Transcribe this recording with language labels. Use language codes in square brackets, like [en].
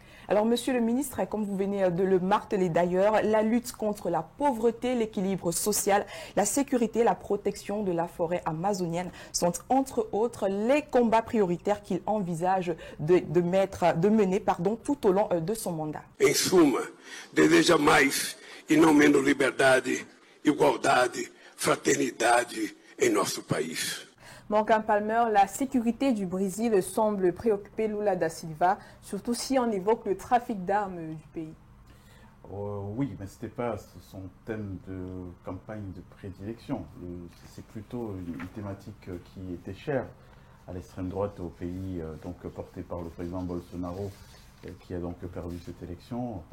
[fr] Alors, monsieur le ministre, comme vous venez de le marteler d'ailleurs, la lutte contre la pauvreté, l'équilibre social, la sécurité, la protection de la forêt amazonienne sont entre autres les combats prioritaires qu'il envisage de mener tout au long de son mandat. [pt] Em suma, deseja mais e não menos liberdade, igualdade, fraternidade em nosso país. [fr] Morgan Palmer, la sécurité du Brésil semble préoccuper Lula da Silva, surtout si on évoque le trafic d'armes du pays. Oui, mais ce n'était pas son thème de campagne de prédilection. C'est plutôt une thématique qui était chère à l'extrême droite au pays, donc portée par le président Bolsonaro, qui a donc perdu cette élection.